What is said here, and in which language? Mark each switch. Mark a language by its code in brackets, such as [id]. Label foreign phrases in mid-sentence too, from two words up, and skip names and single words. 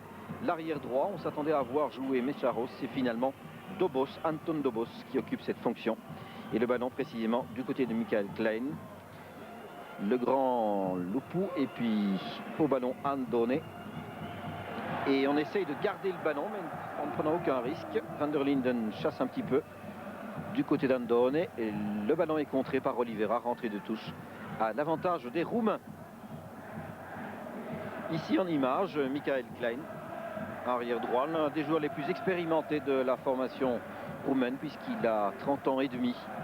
[fr] L'arrière droit, on s'attendait à voir jouer Mecharos, c'est finalement Dobos, Anton Dobos qui occupe cette fonction. Et le ballon précisément du côté de Michael Klein. Le grand Lupu et puis au ballon Andone. Et on essaye de garder le ballon mais en ne prenant aucun risque. Van der Linden chasse un petit peu du côté d'Andone. Et le ballon est contré par Oliveira, rentrée de touche à l'avantage des Roumains. Ici en image, Michael Klein. Arrière droit, l'un des joueurs les plus expérimentés de la formation roumaine puisqu'il a 30 ans et demi.